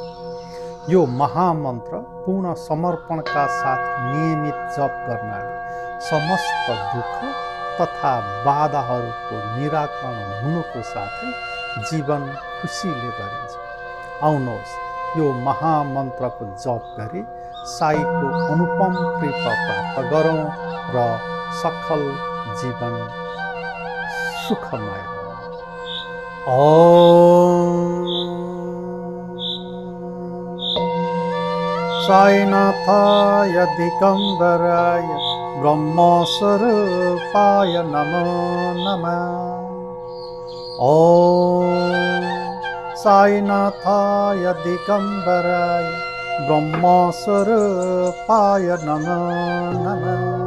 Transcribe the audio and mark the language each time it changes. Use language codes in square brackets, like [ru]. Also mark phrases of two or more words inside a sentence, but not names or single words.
[ne] यो महामन्त्र पूर्ण समर्पणका साथ नियमित जप गर्नाले समस्त दुःख तथा बाधाहरूको निराकरण हुनुको साथै जीवन खुसीले भरिन्छ। आउनुहोस् यो महामन्त्रको जप गरी साईको अनुपम कृपा प्राप्त गरौँ र सफल जीवन सुखमय [sa] साईनाथाय दिगम्बराय ब्रह्मस्वरूपाय नमो नमः। ॐ साईनाथाय दिगम्बराय ब्रह्मस्वरूपाय नमो नमः।